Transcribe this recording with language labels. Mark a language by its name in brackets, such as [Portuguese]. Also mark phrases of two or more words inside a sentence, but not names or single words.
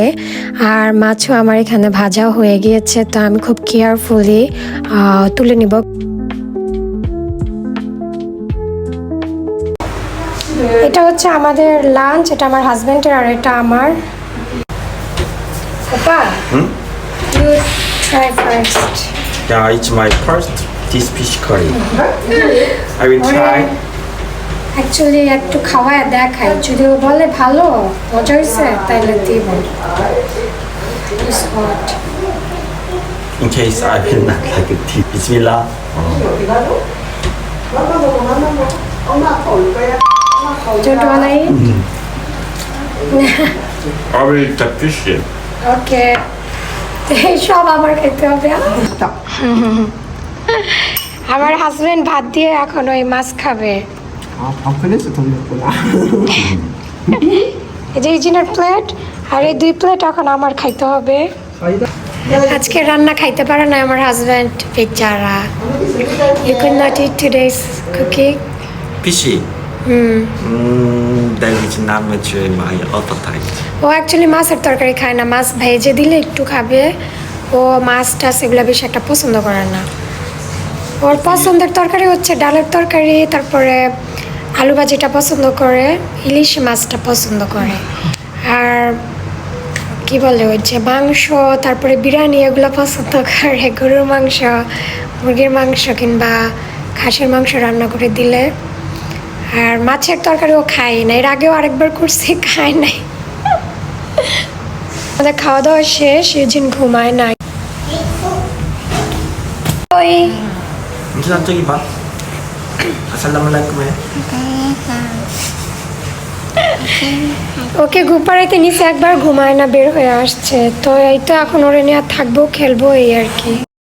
[Bangla] আর মাছও আমার এখানে ভাজা হয়ে গিয়েছে, তো আমি খুব কেয়ারফুলি তুলে নিব। এটা হচ্ছে আমাদের লাঞ্চ, এটা আমার হাজবেন্ডের আর এটা আমার। [English] Papa, you try first. Yeah, it's my first this fish curry. I will try. [Bangla] অ্যাকচুয়ালি একটু খাওয়ায় দেখাই, যদি ও বলে ভালো মজা হয়েছে তাইলে দিব। [English] In case I will not like it. Bismillah. Don't wanna eat? I will eat the fish. [Bangla] ওকে, সব আমার খেতে হবে। আমার হাজবেন্ড ভাত দিয়ে এখন ওই মাছ খাবে। [Korean] 밥그릇을 돌렸구나. [Bangla] এই যে ইজিনের প্লেট আর এই 2 প্লেট এখন আমার খাইতে হবে। আজকে রান্না খাইতে পারে না আমার হাজবেন্ড, বেচারা। [English] You could not eat today's cooking. Fishy. That is not much in my appetite. [Bangla] ও অ্যাকচুয়ালি মাছের তরকারি খায় না, মাছ ভেজে দিলে একটু খাবে, ও মাছ টাছ এগুলো বেশি একটা পছন্দ করে না। ওর পছন্দের তরকারি হচ্ছে ডালের তরকারি, তারপরে আলু ভাজিটা পছন্দ করে, ইলিশ মাছটা পছন্দ করে, আর কি বলে ওই যে মাংস, তারপরে বিরিয়ানি এগুলো পছন্দ করে, গরুর মাংস, মুরগির মাংস কিংবা খাসির মাংস রান্না করে দিলে। আর মাছের তরকারিও খাই না, এর আগেও আরেকবার করছি, খাই নাই। আমাদের খাওয়া দাওয়া শেষ, ইউজিন ঘুমায় নাই। ওই [Korean] 민준아 저기 봐. 아살라말라이쿰 해. [Bangla] ওকে ঘুপাড়াইতে নিচে একবার ঘুমায় না, বের হয়ে আসছে, তো এই তো এখন ওরে নিয়ে থাকবো, খেলবো, এই আর কি।